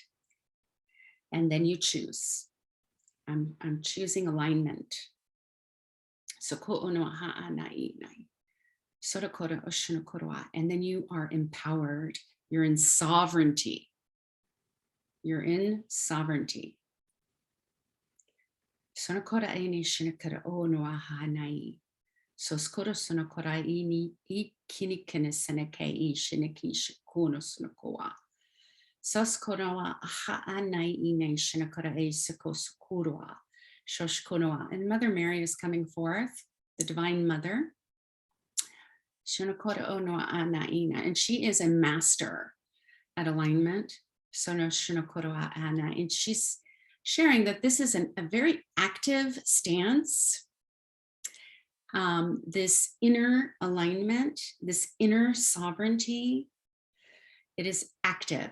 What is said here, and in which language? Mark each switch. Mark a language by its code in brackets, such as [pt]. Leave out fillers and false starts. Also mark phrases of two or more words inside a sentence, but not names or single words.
[en] And then you choose. I'm choosing alignment. So and then you are empowered. You're in sovereignty. You're in sovereignty. So skoro sono kora ini I kini kene seneke I shineki shikuno sunokoa. Soskonoa ha anai ine shinakora e siko sukurua. Shoshkonoa. And Mother Mary is coming forth, the Divine Mother. Shinakora onoa anaina. And she is a master at alignment. Sono shinakora ana. And she's sharing that this is a very active stance. This inner alignment, this inner sovereignty, it is active.